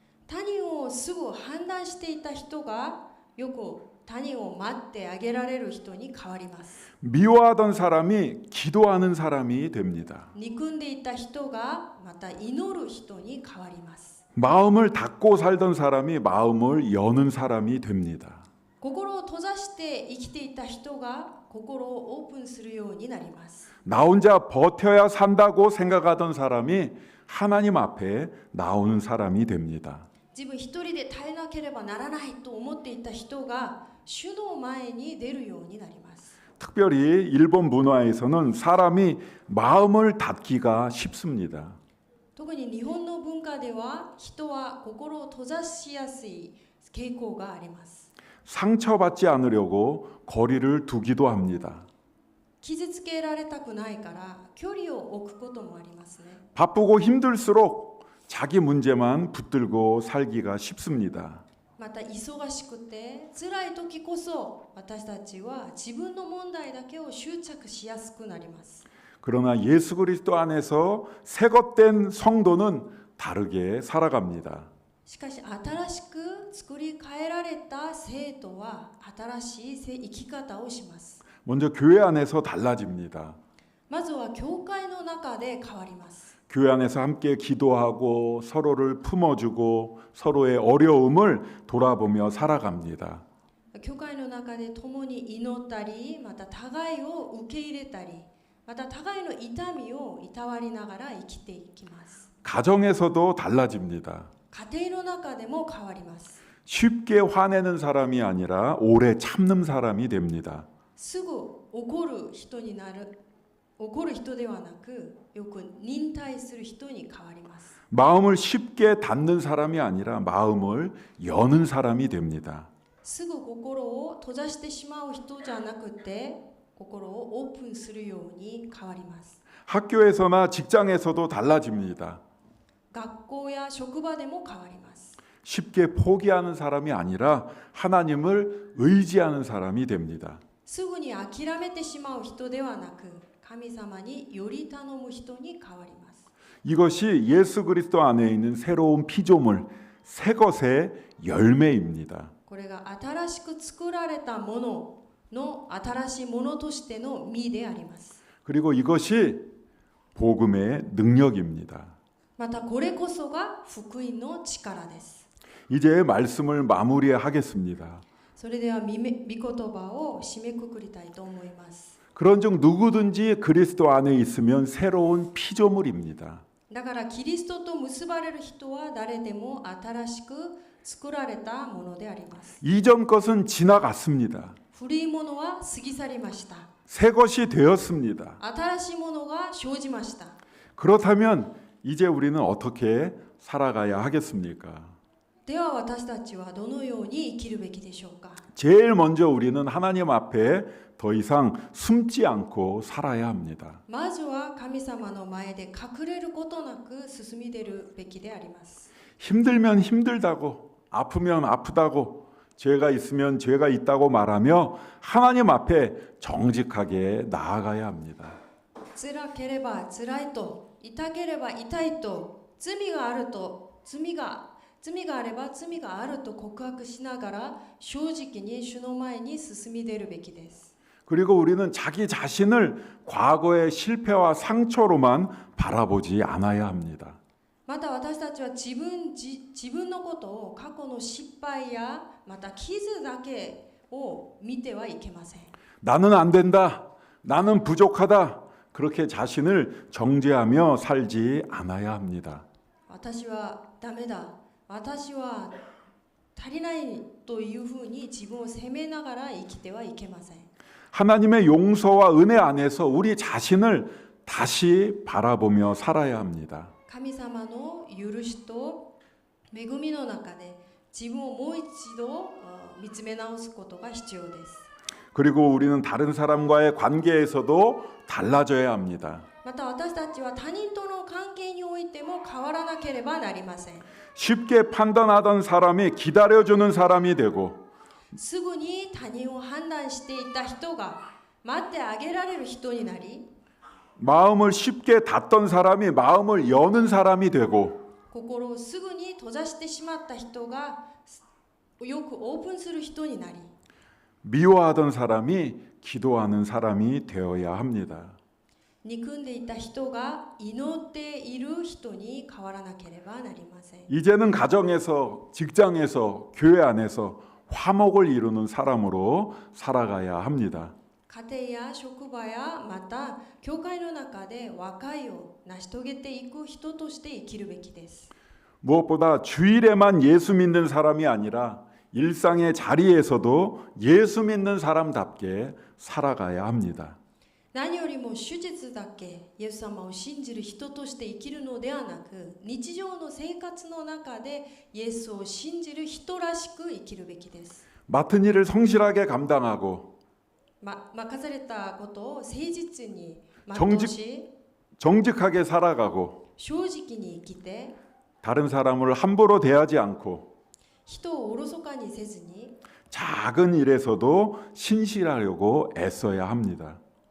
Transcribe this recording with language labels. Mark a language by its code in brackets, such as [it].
[ja] 他人をすぐ判断していた人がよく他人を待ってあげられる人に変わります。 [ko] 미워하던 사람이 기도하는 사람이 됩니다. [ja] 憎んでいた人がまた祈る人に変わります。 [ko] 마음을 닫고 살던 사람이 마음을 여는 사람이 됩니다. [ja] 心を閉ざして生きていた人が心をオープンするようになります。 [ko] 나 혼자 버텨야 산다고 생각하던 사람이 하나님 앞에 나오는 사람이 됩니다. [ja] 自分一人で耐えなければならないと思っていた人が主の前に出るようになります。 [ko] 특별히 일본 문화에서는 사람이 마음을 닫기가 쉽습니다. [ja] 特に日本の文化では人は心を閉ざしやすい傾向があります。 [ko] 상처받지 않으려고 거리를 두기도 합니다. [ja] 傷つけられたくないから距離を置くこともありますね。 [ko] 바쁘고 힘들수록 자기 문제만 붙들고 살기가 쉽습니다. [ja] また忙しくて辛い時こそ私たちは自分の問題だけを執着しやすくなります。 [ko] 그러나 예수 그리스도 안에서 새것된 성도는 다르게 살아갑니다. [ja] しかし新しく作り変えられた生徒は新しい生き方をします。 [ko] 먼저 교회 안에서 달라집니다. [ja] まずは教会の中で変わります。 [ko] 교회 안에서 함께 기도하고 서로를 품어주고 서로의 어려움을 돌아보며 살아갑니다. [ja] 教会の中で共に祈ったり、また互いを受け入れたり、また互いの痛みをいたわりながら生きていきます。 [ko] 가정에서도 달라집니다. [ja] 家庭の中でも変わります。 [ko] 쉽게 화내는 사람이 아니라 오래 참는 사람이 됩니다. [ja] すぐ怒る人になる、怒る人ではなく、よく忍耐する人に変わります。 [ko] 마음을 쉽게 닫는 사람이 아니라 마음을 여는 사람이 됩니다. [ja] すぐ心を閉ざしてしまう人じゃなくて、心をオープンするように変わります。 [ko] 학교에서나 직장에서도 달라집니다. [ja] 学校や職場でも変わります。 [ko] 쉽게 포기하는 사람이 아니라 하나님을 의지하는 사람이 됩니다. [ja] すぐに諦めてしまう人ではなく、神様により頼む人に変わります。 [ko] 이것이 예수 그리스도 안에 있는 새로운 피조물, 새 것의 열매입니다. [ja] これが新しく作られたものの新しいものとしての実であります。 [ko] 그리고 이것이 복음의 능력입니다. [ja] またこれこそが福音の力です。 [ko] 이제 말씀을 마무리하겠습니다. [ja] それでは御言葉を締めくくりたいと思います。 [ko] 그런즉 누구든지 그리스도 안에 있으면 새로운 피조물입니다. [ja] だからキリストと結ばれる人は誰でも新しく作られたものであります。 [ko] 이전 것은 지나갔습니다. [ja] 古いものは過ぎ去りました。 [ko] 새 것이 되었습니다. [ja] 新しいものが生じました。 [ko] 그렇다면 이제 우리는 어떻게 살아가야 하겠습니까? [ja] では私たちはどのように生きるべきでしょうか。 [ko] 제일 먼저 우리는 하나님 앞에 더 이상 숨지 않고 살아야 합니다. [ja] まずは神様の前で隠れることなく進み出るべきであります。 [ko] 힘들면 힘들다고, 아프면 아프다고, 죄가 있으면 죄가 있다고 말하며 하나님 앞에 정직하게 나아가야 합니다. [ja] 辛ければ辛いと、痛ければ痛いと、罪があると、罪があれば罪があると告白しながら正直に主の前に進み出るべきです。 [ko] 그리고 우리는 자기 자신을 과거의 실패와 상처로만 바라보지 않아야 합니다. [ja] また私たちは自分のことを過去の失敗やまた傷だけを見てはいけません。 [ko] 나는 안 된다. 나는 부족하다. 그렇게 자신을 정죄하며 살지 않아야 합니다. [ja] 私はダメだ、私は足りないというふうに自分を責めながら生きてはいけません。 [ko] 하나님의 용서와 은혜 안에서 우리 자신을 다시 바라보며 살아야 합니다. [ja] 神様の許しと恵みの中で自分をもう一度見つめ直すことが必要です。 [ko] 그리고 우리는 다른 사람과의 관계에서도 달라져야 합니다. [ja] また私たちは他人との関係においても変わらなければなりません。 [ko] 쉽게 판단하던 사람이 기다려주는 사람이 되고 [ja] すぐに他人を判断していた人が待ってあげられる人になり、 [ko] 마음을 쉽게 닫던 사람이 마음을 여는 사람이 되고 [ja] 心をすぐに閉ざしてしまった人がよくオープンする人になり、 [ko] 미워하던 사람이 기도하는 사람이 되어야 합니다. [ja] 憎んでいた人が祈っている人に変わらなければなりません。 [ko] 이제는 가정에서, 직장에서, 교회 안에서 화목을 이루는 사람으로 살아가야 합니다. [ja] 家庭や職場やまた教会の中で和解を成し遂げていく人として生きるべきです。 [ko] 무엇보다 주일에만 예수 믿는 사람이 아니라 일상의 자리에서도 예수 믿는 사람답게 살아가야 합니다. [ja] 何よりも手術だけイエス様を信じる人として生きるのではなく、日常の生活の中でイエスを信じる人らしく生きるべきです。 [ko] 맡은 일을 성실하게 감당하고 [ja] 任されたことを誠実に全う [ko] 정직하게 살아가고 [ja] 正直に生きて [ko] 다른 사람을 함부로 대하지 않고 [ja] 人をおろそかにせずに [ko] 작은 일에서도 신실하려고 애써야 합니다.